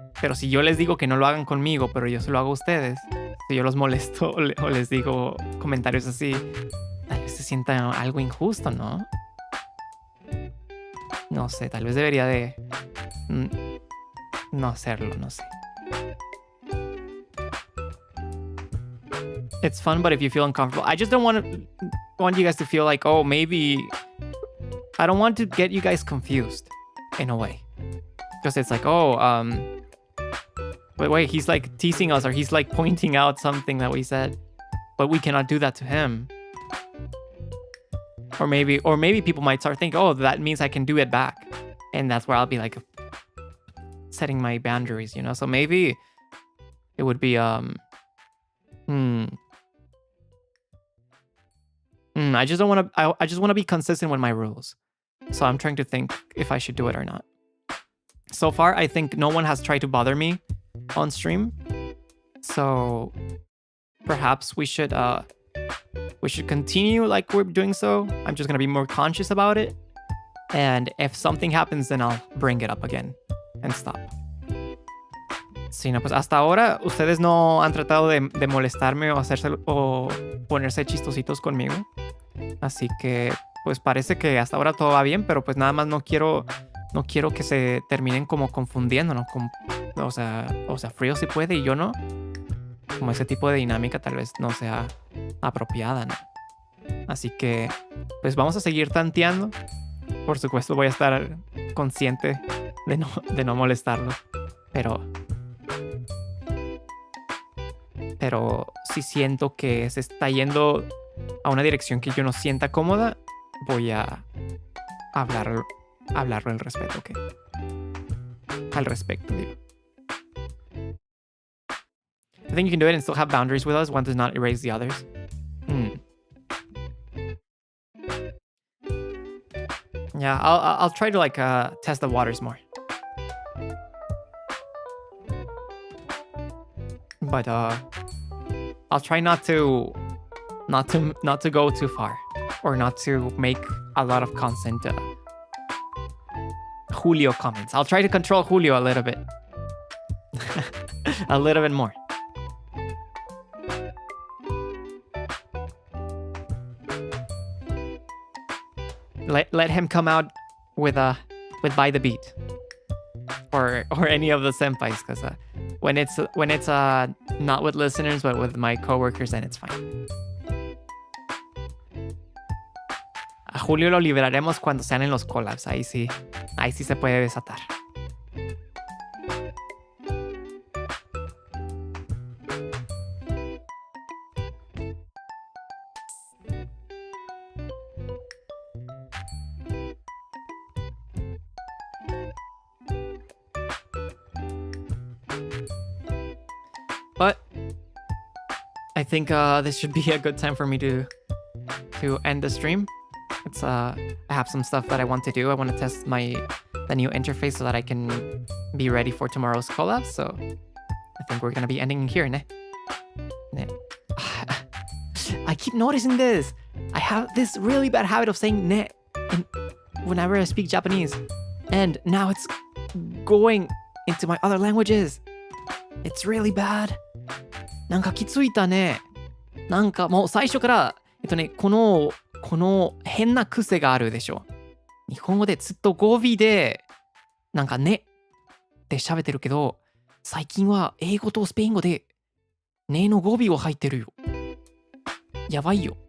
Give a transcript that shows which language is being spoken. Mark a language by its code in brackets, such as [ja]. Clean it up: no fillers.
[es] Pero si yo les digo que no lo hagan conmigo, pero yo se lo hago a ustedes, si yo los molesto o les digo comentarios así, tal vez se sienta algo injusto, ¿no? No sé, tal vez debería de no hacerlo, no sé. [en] It's fun, but if you feel uncomfortable, I just don't want you guys to feel like, oh, maybe I don't want to get you guys confused in a way. Because it's like, oh, but wait, he's like teasing us or he's like pointing out something that we said, but we cannot do that to him. Or maybe people might start thinking, oh, that means I can do it back. And that's where I'll be like setting my boundaries, you know? So maybe it would be, I just don't want to, I just want to be consistent with my rules. So I'm trying to think if I should do it or not. So far, I think no one has tried to bother me on stream. So perhaps we should continue like we're doing so. I'm just going to be more conscious about it. And if something happens, then I'll bring it up again and stop. [es] Sí, no, pues hasta ahora ustedes no han tratado de molestarme o ponerse chistositos conmigo. Así que pues parece que hasta ahora todo va bien, pero pues nada más no quiero que se terminen como confundiendo, ¿no? O sea, Frío sí puede y yo no. Como ese tipo de dinámica tal vez no sea apropiada, ¿no? Así que pues vamos a seguir tanteando. Por supuesto voy a estar consciente de no molestarlo. Pero si siento que se está yendo a una dirección que yo no sienta cómoda, voy a hablarlo al respecto, ¿ok? Al respecto, digo. [en] I think you can do it and still have boundaries with us. One does not erase the others. Yeah, I'll try to like test the waters more. But I'll try not to go too far or not to make a lot of constant Julio comments. I'll try to control Julio a little bit. A little bit more. Let him come out with By the Beat or any of the senpais, because when it's not with listeners but with my coworkers, then it's fine. [es] A Julio lo liberaremos cuando sean en los collabs. Ahí sí se puede desatar. [en] But I think this should be a good time for me to end the stream. I have some stuff that I want to do. I want to test the new interface so that I can be ready for tomorrow's collab. So I think we're gonna be ending here, ne? I keep noticing this. I have this really bad habit of saying ne whenever I speak Japanese, and now it's going into my other languages. It's really bad. [ja] なんかきついたね。なんかもう最初からこの変な癖があるでしょ。日本語でずっと語尾でなんかねって喋ってるけど、最近は英語とスペイン語でねの語尾を入ってるよ。やばいよ。